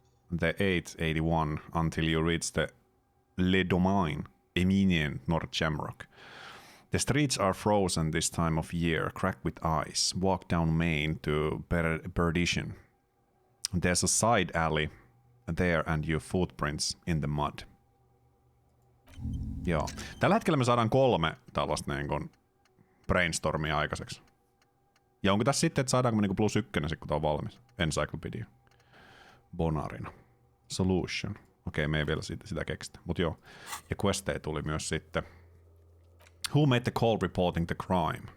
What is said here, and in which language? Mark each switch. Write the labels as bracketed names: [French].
[English] the 881 until you reach the Le Domaine, Eminien North Shamrock. The streets are frozen this time of year, cracked with ice. Walk down Main to Perdition. There's a side alley there and your footprints in the mud. [Finnish] Joo. Tällä hetkellä me saadaan 3 tällaista niin kuin brainstormia aikaiseksi. Ja onko tässä sitten, että saadaanko me niin kuin +1 kun tää on valmis? Encyclopedia. Bonarina. Solution. Okei, me ei vielä sitä keksitä. Mut joo. Ja questeja tuli myös sitten. [English] Who made the call reporting the crime?